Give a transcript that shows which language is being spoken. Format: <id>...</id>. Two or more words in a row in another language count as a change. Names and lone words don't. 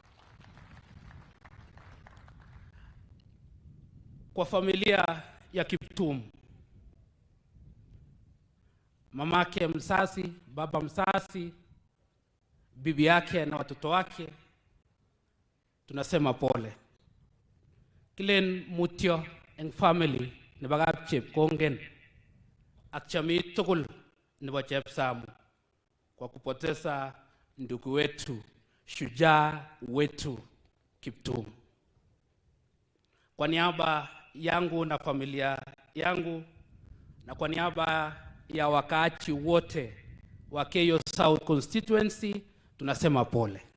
<sw>Kwa familia ya Kiptum, mamake msasi, baba msasi, bibi yake na watoto wake, tunasema pole.</sw> <kln>Kilen mutyo en family ne bagap Chepkongen ak chami tugul nebo Chepsamu</kln> <sw>kwa kupoteza ndugu wetu, shujaa wetu</sw> <kln>Kiptum.</kln> <sw>Kwa niaba yangu na familia yangu na kwa niaba ya wakaaji wote wa Elgeyo South constituency, tunasema pole.</sw>